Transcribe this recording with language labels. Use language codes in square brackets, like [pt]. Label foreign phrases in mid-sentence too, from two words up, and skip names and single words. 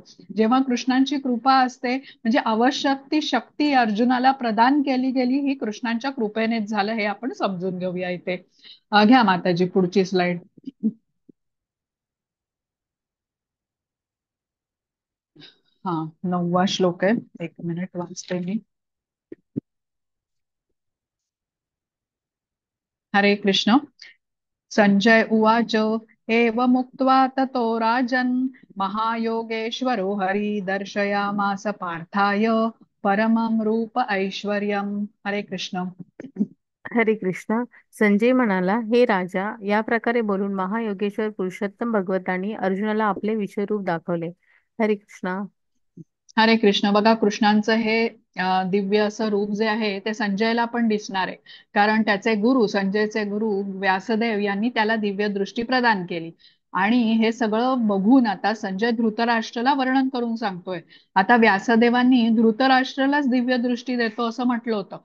[mr] जेव्हा कृष्णांची कृपा असते म्हणजे आवश्यक ती शक्ती अर्जुनाला प्रदान केली गेली ही कृष्णांच्या कृपेनेच झालं, हे आपण समजून घेऊया इथे. घ्या माताजी पुढची स्लाइड. हा 9वा श्लोक आहे, एक मिनिट वाचते मी. हरे कृष्ण. [sa] संजय उवाच एवमुक्त्वा ततो राजन् महायोगेश्वरो हरि दर्शयामास पार्थाय परमं रूप ऐश्वर्यम्. [mr] हरे कृष्ण. हरे कृष्णा. संजय म्हणाला, हे राजा, या प्रकारे बोलून महायोगेश्वर पुरुषोत्तम भगवतांनी अर्जुनाला आपले विश्वरूप दाखवले. हरे कृष्णा. हरे कृष्ण. बघा, कृष्णांचं हे दिव्य असं रूप जे आहे ते संजयला पण दिसणार आहे. कारण त्याचे गुरु, संजयचे गुरु व्यासदेव यांनी त्याला दिव्य दृष्टी प्रदान केली. आणि हे सगळं बघून आता संजय धृतराष्ट्राला वर्णन करून सांगतोय. आता व्यासदेवांनी धृतराष्ट्रालाच दिव्य दृष्टी देतो असं म्हटलं होतं.